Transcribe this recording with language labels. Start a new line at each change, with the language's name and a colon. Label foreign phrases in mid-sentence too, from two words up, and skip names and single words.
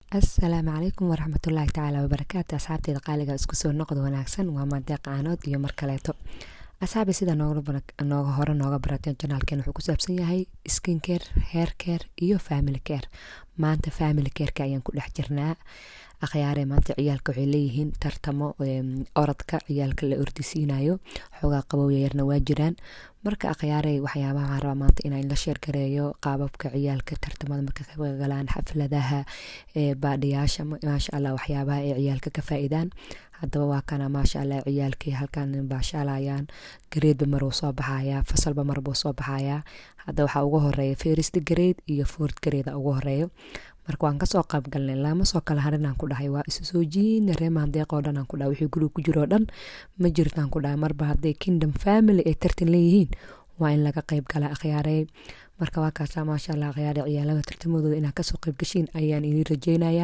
Arabic: السلام عليكم ورحمة الله تعالى وبركاته.
Somali: asxaabteyda qaaliga isku soo noqod wanaagsan waa maandeeq caanood iyo mar kaleeto. asxaabi sida nooga hore nooga barateen janaalkeen wuxuu ku saabsan yahay
English: skin care, hair care
Somali: iyo
English: family care.
Somali: maanta
English: family careka
Somali: ayaan ku dhex jirnaa. akhyaare maanta ciyaalka waxay leeyihiin tartamo orodka ciyaalka la ordisiinayo, xoogaa qabowya yarna waa jiraan. marka akhyaare waxyaabaha waxaan rabaa maanta inaan la sheer gareeyo qaababka ciyaalka tartamada marka ka galaan xafladaha baadhiyaasha,
Arabic: ما شاء الله
Somali: waxyaabaha ay ciyaalka ka faa'iidaan. haddaba waa kana
Arabic: ما شاء الله
Somali: ciyaalkii halkan baashaalayaan, gareedba mar uu soo baxayaa, fasalba mar buu soo baxayaa. hadda waxaa ugu horeeya
English: first grade
Somali: iyo
English: fourth grade
Somali: ugu horeeyo. marka waan kasoo qayb galnay, lama soo kala harinaan ku dhahay, waa isu soo jiina reemaan deeqoo dhan aan ku dhahay, wixii guriga ku jiroo dhan ma jirtaan ku dhahay. marba hadday
English: kingdom family
Somali: ay tartan leeyihiin waa in laga qayb gala akhyaarey. marka waa kaasaa
Arabic: ما شاء الله
Somali: akhyaarey ciyaalaha tartamadooda inaad kasoo qayb gashiin ayaan idin rajeynayaa.